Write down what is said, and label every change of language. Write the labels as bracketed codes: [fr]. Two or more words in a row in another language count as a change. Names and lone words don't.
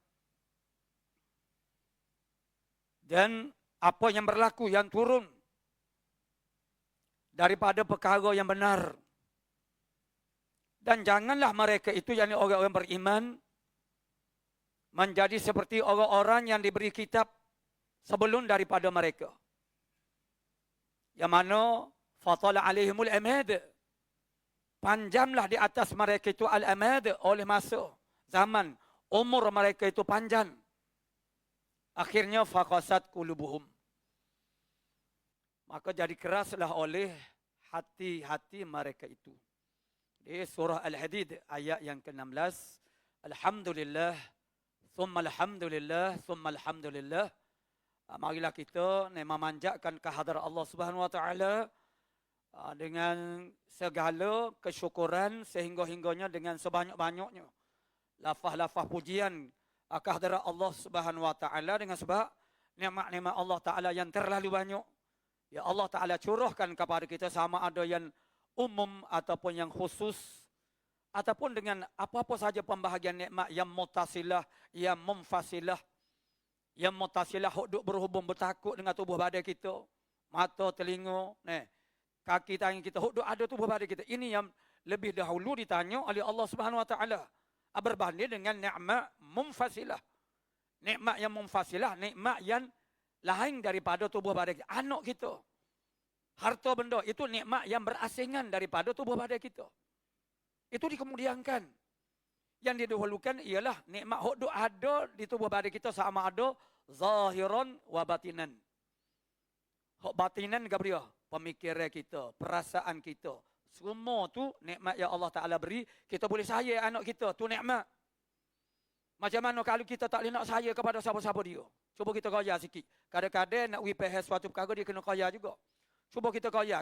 [ms] Dan apa yang berlaku, yang turun daripada perkara yang benar. Dan janganlah mereka itu, yakni orang-orang beriman, menjadi seperti orang-orang yang diberi kitab sebelum daripada mereka, yang mana [ar] فطال عليهم الأمد, [ms] panjanglah di atas mereka itu al-amad oleh masa, zaman, umur mereka itu panjang. Akhirnya [ar] فقست قلوبهم, [ms] maka jadi keraslah oleh hati-hati mereka itu. Di surah Al-Hadid ayat yang ke-16. [ar] الحمد لله، ثم الحمد لله، ثم الحمد لله. [ms] Marilah kita memanjatkan kehadirat Allah [ar] سبحانه وتعالى [ms] dengan segala kesyukuran sehingga-hingganya, dengan sebanyak-banyaknya lafaz-lafaz pujian kehadirat Allah Subhanahu wa taala, dengan sebab nikmat-nikmat Allah Taala yang terlalu banyak. Ya Allah Taala curahkan kepada kita, sama ada yang umum ataupun yang khusus, ataupun dengan apa-apa saja pembahagian nikmat yang mutasilah, yang munfasilah. Yang mutasilah duk berhubung, bertakut dengan tubuh badan kita, mata, telinga, kaki, tangan kita, duk ada tubuh badan kita. Ini yang lebih dahulu ditanya oleh Allah [ar] سبحانه وتعالى, [ms] berbanding dengan nikmat munfasilah. Nikmat yang munfasilah, nikmat yang lain daripada tubuh badan kita. Anak kita, harta benda, itu nikmat yang berasingan daripada tubuh badan kita. Itu dikemudiankan. Yang didahulukan ialah nikmat hok ada di tubuh badan kita, sama ada [ar] ظاهرا وباطنا. [ms] Hak batinan ke dia? Pemikiran kita, perasaan kita. Semua tu nikmat yang Allah Ta'ala beri. Kita boleh sayang anak kita. Tu nikmat. Macam mana kalau kita tak boleh nak sayang kepada siapa-siapa dia? Cuba kita kaya sikit. Kadang-kadang nak wipah suatu perkara dia kena kaya juga. Cuba kita kaya.